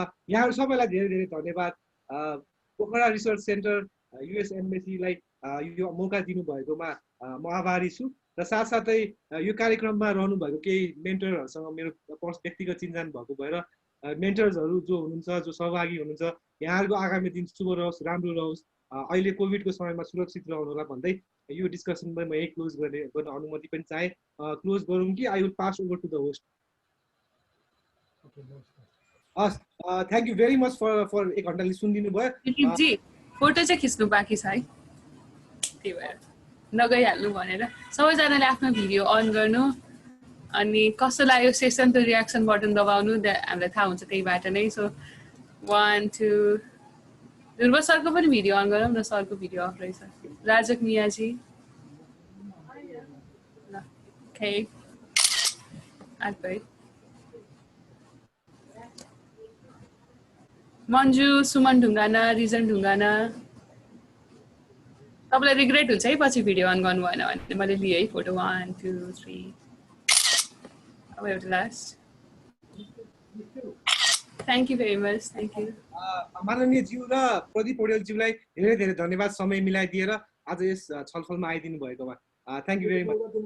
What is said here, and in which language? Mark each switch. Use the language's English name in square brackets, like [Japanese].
[Nepali] यहाँहरू सबैलाई धेरै धेरै धन्यवाद। पोखरा रिसर्च सेन्टर, युएस एम्बेसीलाई यो मौका दिनुभएकोमा म आभारी छु र साथसाथै यो कार्यक्रममा रहनुभएको केही मेन्टरहरूसँग मेरो व्यक्तिगत चिन्जान भएको भएर मेन्टर्सहरू जो हुनुहुन्छ, जो सहभागी हुनुहुन्छ, यहाँहरूको आगामी दिन शुभ रहोस्, राम्रो रहोस्। अहिले कोभिडको समयमा सुरक्षित रहनुहोला भन्दै यो डिस्कसनमा म यही क्लोज गर्न अनुमति पनि चाहे। क्लोज गरौँ कि [English] I will pass over to the host. हस्, thank you very much for 1 [Nepali] घन्टाले सुनिदिनु भयो। जी फोटो चाहिँ खिच्नु बाँकी छ है, त्यही भएर नगइहाल्नु भनेर सबैजनाले आफ्नो भिडियो अन गर्नु अनि कस्तो लाग्यो सेसन त रियाक्सन बटन दबाउनु, हामीलाई थाहा हुन्छ त्यहीबाट नै। सो 1 2 ध्रुव सरको पनि भिडियो अन गरौँ न, सरको भिडियो अफ रहेछ। राजक मियाजी ओके आकै मन्जु, सुमन ढुङ्गाना, रिजन ढुङ्गाना, तपाईँलाई रिग्रेट हुन्छ है पछि भिडियो अन गर्नु भएन भने। मैले लिएँ है फोटो 1 2 3 अब एउटा last. [English] Thank you very much, thank you. [Nepali] माननीय ज्यू र प्रदीप पौडेलज्यूलाई धेरै धेरै धन्यवाद समय मिलाइदिएर आज यस छलफलमा आइदिनु भएकोमा। [English] thank you very much,